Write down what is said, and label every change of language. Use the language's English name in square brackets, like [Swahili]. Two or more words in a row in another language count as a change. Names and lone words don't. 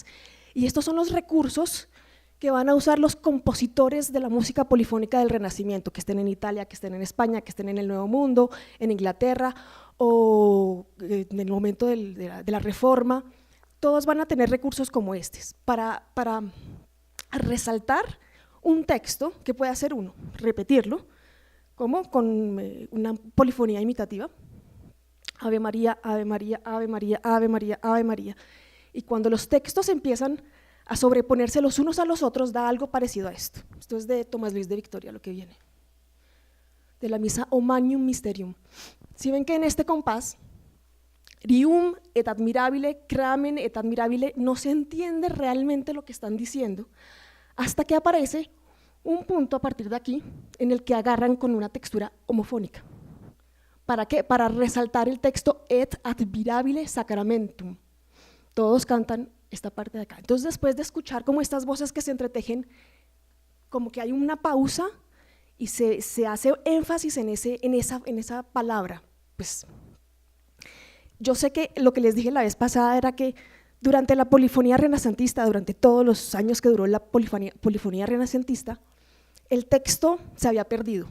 [Spanish] Y estos son los recursos que van a usar los compositores de la música polifónica del Renacimiento, que estén en Italia, que estén en España, que estén en el Nuevo Mundo, en Inglaterra o en el momento de la Reforma. Todos van a tener recursos como estos para resaltar un texto que puede hacer uno, repetirlo, como con una polifonía imitativa, Ave María, Ave María, Ave María, Ave María, Ave María. Y cuando los textos empiezan a sobreponerse los unos a los otros, da algo parecido a esto. Esto es de Tomás Luis de Victoria, lo que viene, de la misa O Magnum Mysterium. Si ven que en este compás, [Latin] Rium et admirabile, cramen et admirabile, [Spanish] no se entiende realmente lo que están diciendo, hasta que aparece un punto a partir de aquí en el que agarran con una textura homofónica. ¿Para qué? Para resaltar el texto [Latin] et admirabile sacramentum. [Spanish] Todos cantan esta parte de acá. Entonces, después de escuchar como estas voces que se entretejen, como que hay una pausa y se hace énfasis en esa palabra. Pues yo sé que lo que les dije la vez pasada era que durante la polifonía renacentista, durante todos los años que duró la polifonía renacentista, el texto se había perdido.